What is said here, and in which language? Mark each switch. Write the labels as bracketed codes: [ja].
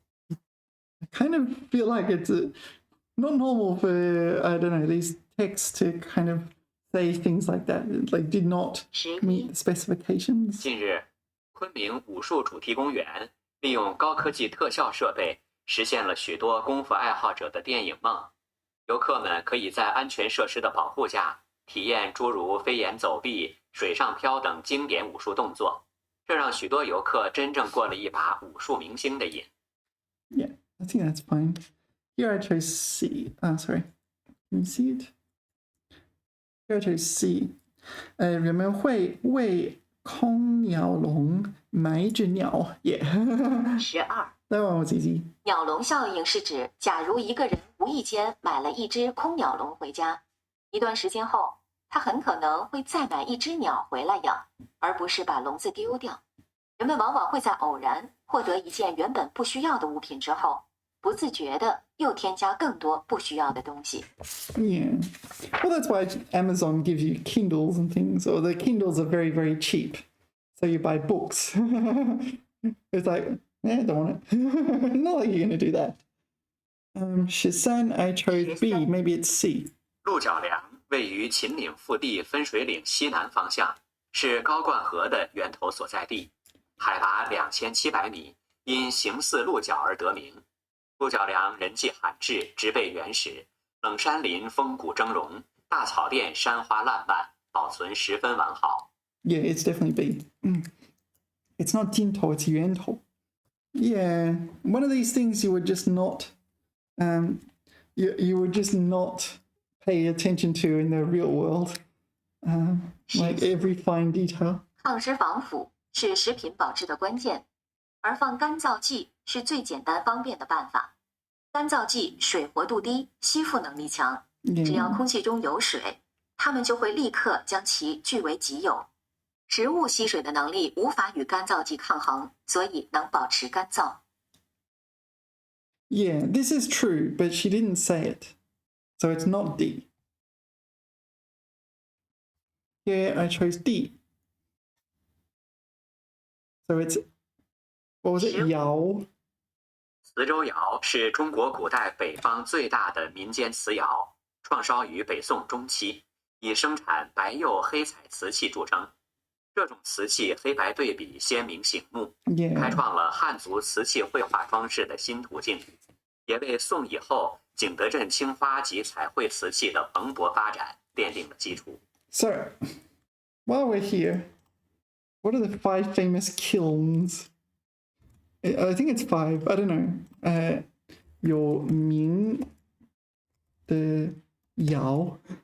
[en] I kind of feel like it's not normal for, I don't know, these texts to kind of say things like that. It, like, did not meet the specifications. [zh] 近日，昆明武术主题公园利用高科技特效设备，实现了许多功夫爱好者的电影梦。游客们可以在安全设施的保护下，体验诸如飞檐走壁、水上漂等经典武术动作，这让许多游客真正过了一把武术明星的瘾。 [en] Yeah, I think that's fine. Here I chose C. Sorry. Can you see it? Here I chose C. [zh] 人们会为空鸟笼埋一只鸟。 [en] Yeah. 12. That one was easy. [zh] 鸟笼效应是指，假如一个人无意间买了一只空鸟笼回家，一段时间后，他很可能会再买一只鸟回来养，而不是把笼子丢掉。人们往往会在偶然获得一件原本不需要的物品之后，不自觉地又添加更多不需要的东西。 [en] Yeah. Well, that's why Amazon gives you Kindles and things, or the Kindles are very, very cheap. So you buy books. It's like, I don't want it. Not like you're going to do that. Shisan, I chose B. Maybe it's C. [zh] 鹿角梁位于秦岭腹地分水岭西南方向，是高灌河的源头所在地，海拔2700米，因形似鹿角而得名。鹿角梁人迹罕至，植被原始，冷山林风骨峥嵘，大草甸山花烂漫，保存十分完好。 [en] Yeah, it's definitely B. It's not 镜头, it's 源头. Yeah, one of these things you would just not, you would just not pay attention to in the real world, like every fine detail. [zh] 抗湿防腐是食品保质的关键，而放干燥剂是最简单方便的办法。干燥剂水活度低，吸附能力强，只要空气中有水，它们就会立刻将其据为己有。食物吸水的能力无法与干燥剂抗衡，所以能保持干燥。 [en] Yeah, this is true, but she didn't say it. So it's not D. Yeah, I chose D. So it's, what was it? 谣。 [zh] 磁州谣是中国古代北方最大的民间瓷窑，创烧于北宋中期，以生产白釉黑彩瓷器著称。这种瓷器黑白对比鲜明醒目，开创了汉族瓷器绘画装饰的新途径，也为宋以后景德镇青花及彩绘瓷器的蓬勃发展奠定了基础。 [en] So, while we're here, what are the 5 famous kilns? I think it's 5. I don't know. [zh] 有名的窑。